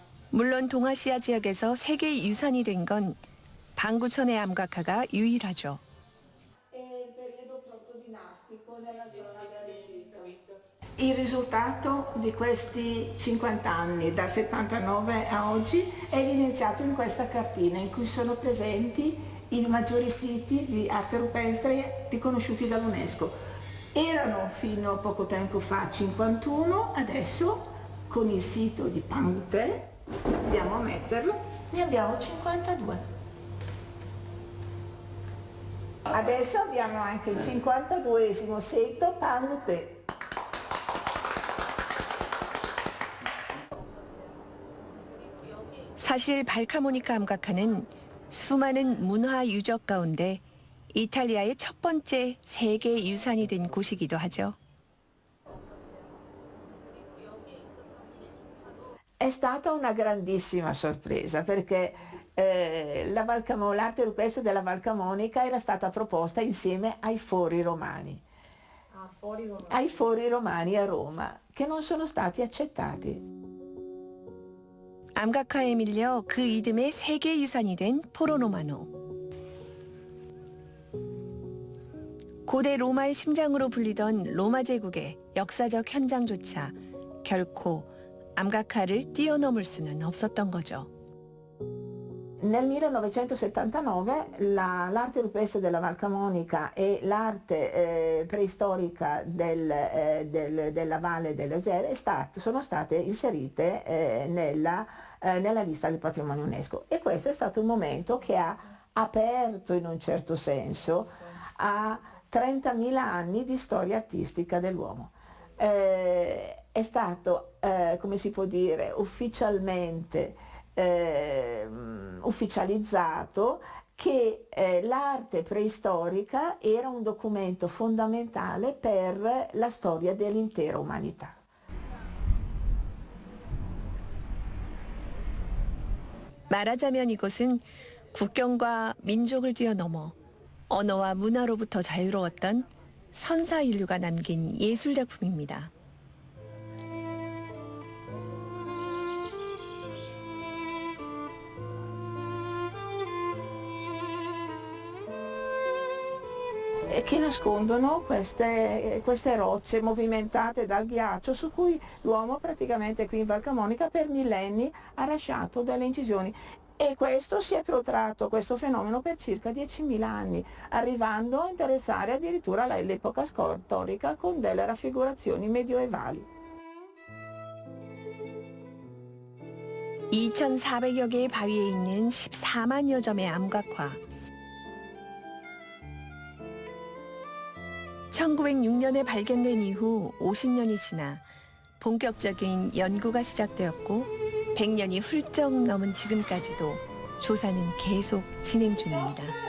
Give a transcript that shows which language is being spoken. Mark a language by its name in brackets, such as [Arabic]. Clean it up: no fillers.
[Korean] 물론 동아시아 지역에서 세계 유산이 된 건 반구천의 암각화가 유일하죠. [Italian] Il risultato di questi 50 anni, dal 79 a oggi, è evidenziato in questa cartina in cui sono presenti i maggiori siti di arte rupestre riconosciuti dall'UNESCO. Erano fino a poco tempo fa 51, adesso con il sito di Pangute, andiamo a metterlo, ne abbiamo 52. Adesso abbiamo anche il 52esimo sito Pangute. [Korean] 사실 발카모니카 암각화는 수많은 문화 유적 가운데 이탈리아의 첫 번째 세계 유산이 된 곳이기도 하죠. [Italian] È stata una grandissima sorpresa perché l'arte rupestre della Val Camonica era stata proposta insieme ai fori romani. Ai fori romani a Roma, che non sono stati accettati. [Korean] 암각화에 밀려 그 이듬해 세계 유산이 된 포로노마노. 고대 로마의 심장으로 불리던 로마 제국의 역사적 현장조차 결코 암각화를 뛰어넘을 수는 없었던 거죠. [Italian] Nel 1979 l'arte rupestre della Val Camonica e l'arte preistorica della Valle dell'Egere sono state inserite nella lista del patrimonio UNESCO, e questo è stato un momento che ha aperto in un certo senso a 30.000 anni di storia artistica dell'uomo. È stato, come si può dire, ufficializzato che l'arte preistorica era un documento fondamentale per la storia dell'intera umanità. [Korean] 말하자면 이곳은 국경과 민족을 뛰어넘어 언어와 문화로부터 자유로웠던 선사 인류가 남긴 예술 작품입니다. [Italian] Che nascondono queste rocce movimentate dal ghiaccio su cui l'uomo praticamente qui in Val Camonica per millenni ha lasciato delle incisioni. E questo si è protratto, questo fenomeno, per circa 10.000 anni, arrivando a interessare addirittura l'epoca storica con delle raffigurazioni medioevali. [Korean] 2,400여 개의 바위에 있는 14만여 점의 암각화. 1906년에 발견된 이후 50년이 지나 본격적인 연구가 시작되었고 100년이 훌쩍 넘은 지금까지도 조사는 계속 진행 중입니다.